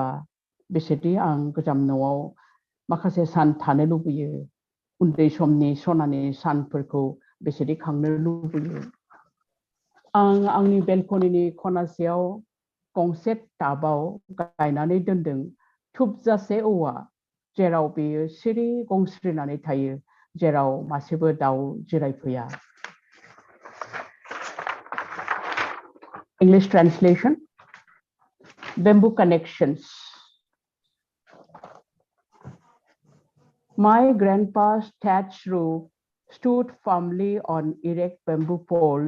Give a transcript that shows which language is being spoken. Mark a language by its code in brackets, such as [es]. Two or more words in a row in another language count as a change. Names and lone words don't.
[brx] बेसेदि आं गोजाम न'आव माखासे सान थानो लुबैयो उन्दै समनि सनानि सानफोरखौ बेसेदि खांनो लुबैयो आं आंनि बेलकनिनि खनासेयाव गंसे टाबाव गायनानै दोनदों थुबजासे औवा जेराव बेयो सिरि गंस्रिनानै थायो जेराव मासेबो दाउ जिरायफैया [en] English translation Bamboo connections My grandpa's thatched roof stood firmly on erect bamboo poles.